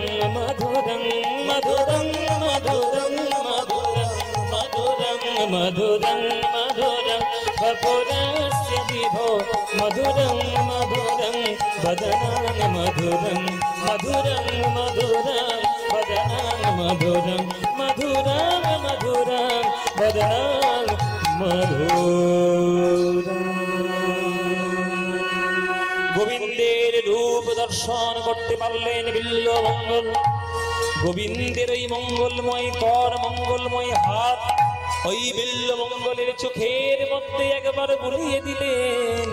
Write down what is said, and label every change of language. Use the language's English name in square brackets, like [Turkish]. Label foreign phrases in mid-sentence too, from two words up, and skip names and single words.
[Sanskrit] মধুরং মধুরং মধুরং মধুরং মধুরং মধুরং মধুরং বপুরস্য বিভো, মধুরং মধুরং বদনং মধুরং, মধুরং মধুরং বদনং মধুরং, মধুরং মধুরং বদনং মধুরং। [Bangla] গোবিন্দের রূপ দর্শন করতে পারলেন বিল্বমঙ্গল। গোবিন্দের ওই মঙ্গলময় কর, মঙ্গলময় হাত ওই বিল্বমঙ্গলের চোখের মধ্যে একবার বুলিয়ে দিলেন।